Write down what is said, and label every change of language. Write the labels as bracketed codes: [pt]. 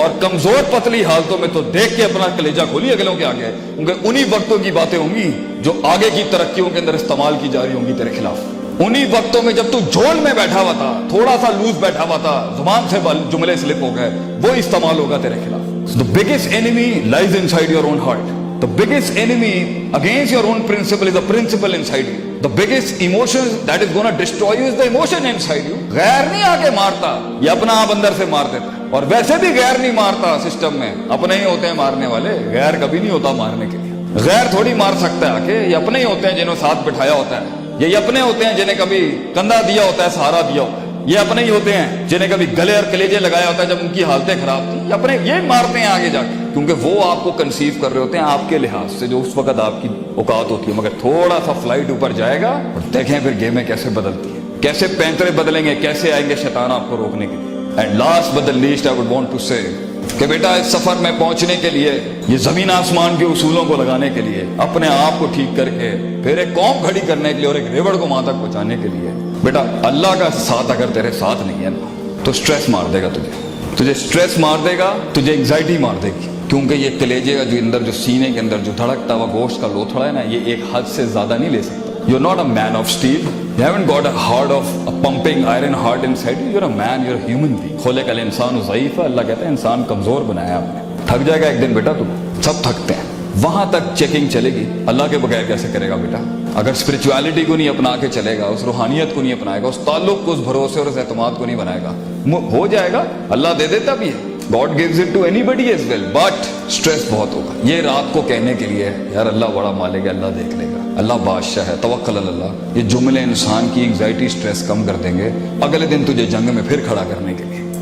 [ur] اور کمزور پتلی حالتوں میں تو دیکھ کے اپنا کلیجہ کھولی اگلوں کے آگے, کیونکہ انہی وقتوں کی باتیں ہوں گی جو آگے کی ترقیوں کے اندر استعمال کی جا رہی ہوں گی تیرے خلاف. انہی وقتوں میں جب تو جھول میں بیٹھا ہوا تھا, تھوڑا سا لوز بیٹھا ہوا تھا, زبان سے جملے سلپ ہو گئے, وہ استعمال ہوگا تیرے خلاف. [en] The biggest enemy lies inside your own heart. The biggest enemy against your own principle is the principle inside you. The biggest emotion that is going to destroy you is the emotion inside you. [ur] غیر نہیں آ کے مارتا, یہ اپنا آپ اندر سے مار دیتا ہے. اور ویسے بھی غیر نہیں مارتا سسٹم میں, اپنے ہی ہوتے ہیں مارنے والے. غیر کبھی نہیں ہوتا مارنے کے لیے. غیر تھوڑی مار سکتا ہے آ کے, یہ اپنے ہی ہوتے ہیں جنہوں ساتھ بٹھایا ہوتا ہے. یہ اپنے ہوتے ہیں جنہیں کبھی کندھا دیا ہوتا ہے, سہارا دیا ہوتا ہے. یہ اپنے ہی ہوتے ہیں جنہیں کبھی گلے اور کلیجے لگایا ہوتا ہے جب ان کی حالتیں خراب تھی. یہ اپنے یہ مارتے ہیں آگے جا کے, کیونکہ وہ آپ کو کنسیو کر رہے ہوتے ہیں آپ کے لحاظ سے جو اس وقت آپ کی اوقات ہوتی ہے. مگر تھوڑا سا فلائٹ اوپر جائے گا اور دیکھیں پھر گیمیں کیسے بدلتی ہیں, کیسے پینترے بدلیں گے, کیسے آئیں گے شیطان آپ کو روکنے کے لیے. [en] and last but the least I would want to say [ur] کہ بیٹا اس سفر میں پہنچنے کے لیے, یہ زمین آسمان کے اصولوں کو لگانے کے لیے, اپنے آپ کو ٹھیک کر کے پھر ایک قوم کھڑی کرنے کے لیے اور ایک ریوڑ کو وہاں تک پہنچانے کے لیے, بیٹا اللہ کا ساتھ اگر تیرے ساتھ نہیں ہے نا تو سٹریس مار دے گا تجھے سٹریس مار دے گا, تجھے انگزائٹی مار دے گی. کیونکہ یہ کلیجے کا جو اندر جو سینے کے اندر جو دھڑکتا ہوا گوشت کا لوتھڑا ہے نا, یہ ایک حد سے زیادہ نہیں لے سکتا. [en] You're not a man of steel. You haven't got a heart of a pumping iron heart inside you. You're a man, you're a human being. [ar] خلق الانسان ضعیف. [ur] اللہ کہتا ہے انسان کمزور بنایا آپ نے. تھک جائے گا ایک دن بیٹا, تم سب تھکتے ہیں. وہاں تک چیکنگ چلے گی. اللہ کے بغیر کیسے کرے گا بیٹا؟ اگر اسپرچویلٹی کو نہیں اپنا کے چلے گا, اس روحانیت کو نہیں اپنائے گا, اس تعلق کو, اس بھروسے اور اس اعتماد کو نہیں بنائے گا, ہو جائے گا. اللہ دے دیتا بھی ہے, [en] God gives it to anybody as well, but stress [ur] بہت ہوگا. یہ رات کو کہنے کے لیے یار اللہ بڑا مالک ہے, اللہ دیکھ لے گا, اللہ بادشاہ ہے, توکل اللہ, یہ جملے انسان کی انگزائٹی سٹریس کم کر دیں گے اگلے دن تجھے جنگ میں پھر کھڑا کرنے کے لیے.